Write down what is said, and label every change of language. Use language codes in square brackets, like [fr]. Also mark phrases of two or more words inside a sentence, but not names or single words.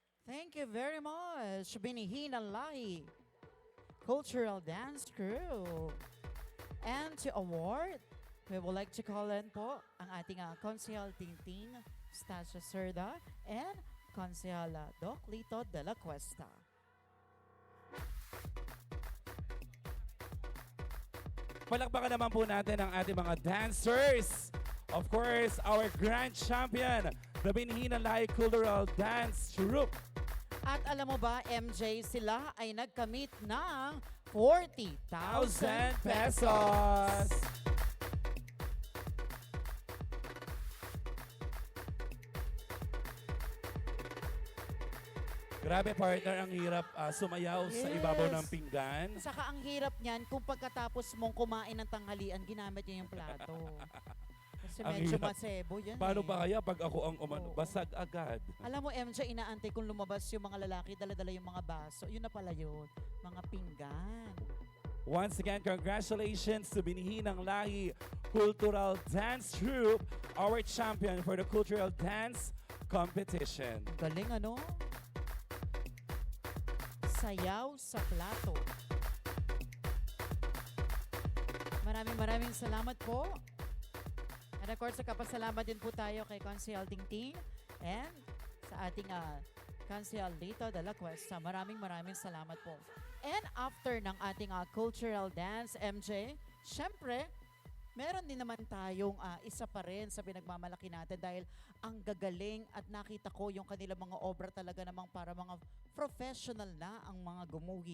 [en] Thank you very much, Binihina Lahi Cultural Dance Crew. And to award, we would like to call in [tl] po ang ating Konsehal [en] Tintin Stasio Cerda and Konsehal Doc Lito de la Cuesta. [tl] Palakpakan naman po natin ang ating mga dancers. [en] Of course, our grand champion, the Binihina Lai Cultural Dance Troupe. [tl] At alam mo ba, MJ, sila ay nagkamit ng 40,000 1,000 pesos. Grabe partner, ang hirap sumayaw sa ibabaw ng Yes. pinggan. Saka ang hirap niyan kung pagkatapos mong kumain ng tanghalian, ginamit niya yung plato. Kasi Ang medyo hirap. masebo yan Paano eh. ba kaya pag ako ang umano? Oo. Basag agad. Alam mo, MJ, inaantay kung lumabas yung mga lalaki, dala-dala yung mga baso. Yun na pala yun, mga pinggan. [en] Once again, congratulations to Binihinang Lahi Cultural Dance Troupe, our champion for the Cultural Dance Competition. [tl] Galing ano? Sayaw sa plato. Maraming salamat po. [en] And of course, [tl] kapasalamat din po tayo kay Konsehal Tingting and sa ating Konsehal Lito de la Cuesta. Maraming salamat po. [en] And after [tl] ng ating cultural dance, MJ, syempre, meron din naman tayong isa pa rin sa pinagmamalaki natin dahil ang gagaling at nakita ko yung kanilang mga obra talaga namang para mga professional na ang mga gumuhit.